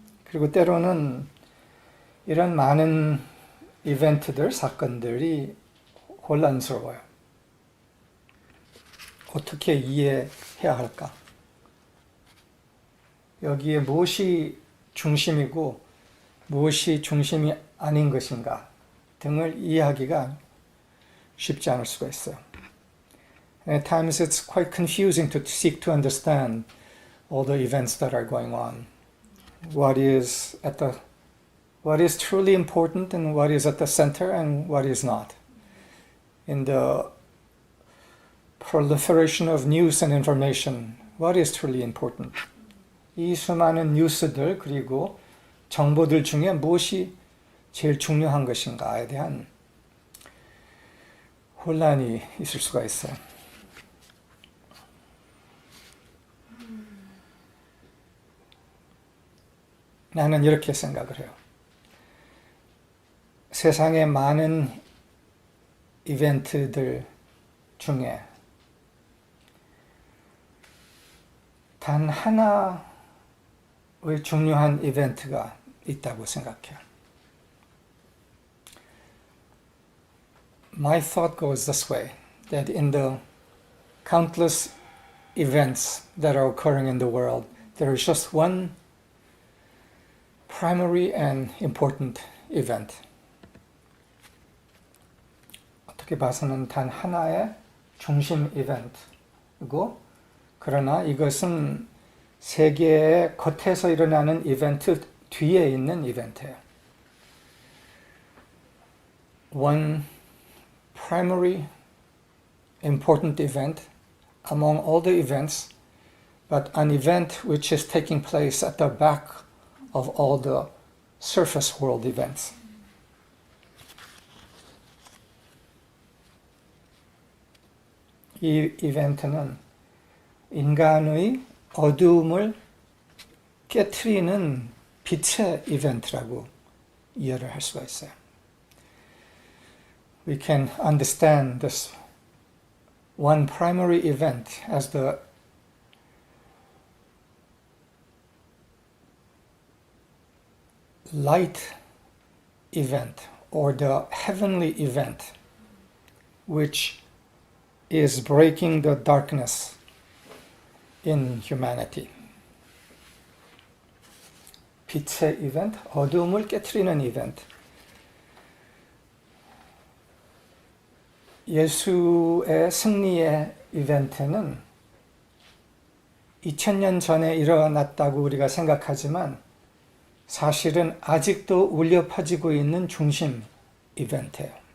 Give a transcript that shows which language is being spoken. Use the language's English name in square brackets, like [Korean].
[Korean] 그리고 때로는 이런 많은 이벤트들, 사건들이 혼란스러워요. 어떻게 이해해야 할까? 여기에 무엇이 중심이고 무엇이 중심이 아닌 것인가 등을 이해하기가 쉽지 않을 수가 있어요. [English] And at times it's quite confusing to seek to understand all the events that are going on. What is truly important and what is at the center and what is not. In the proliferation of news and information, what is truly important? [Korean] 이 수많은 뉴스들 그리고 정보들 중에 무엇이 제일 중요한 것인가에 대한 혼란이 있을 수가 있어요. 나는 이렇게 생각을 해요. 세상의 많은 이벤트들 중에 단 하나의 중요한 이벤트가 있다고 생각해요. [English] My thought goes this way, that in the countless events that are occurring in the world, there is just one primary and important event. [Korean] 어떻게 봐서는 단 하나의 중심 이벤트이고, 그러나 이것은 세계의 겉에서 일어나는 이벤트 뒤에 있는 이벤트예요. [English] One primary important event among all the events, but an event which is taking place at the back of all the surface world events. [Korean] 이 이벤트는 인간의 어두움을 깨트리는 빛의 이벤트라고 이해를 할 수가 있어요. [English] we can understand this one primary event as the light event or the heavenly event which is breaking the darkness in humanity. [Korean] 빛의 이벤트, 어두움을 깨트리는 이벤트. 예수의 승리의 이벤트는 2000년 전에 일어났다고 우리가 생각하지만 사실은 아직도 울려 퍼지고 있는 중심 이벤트예요.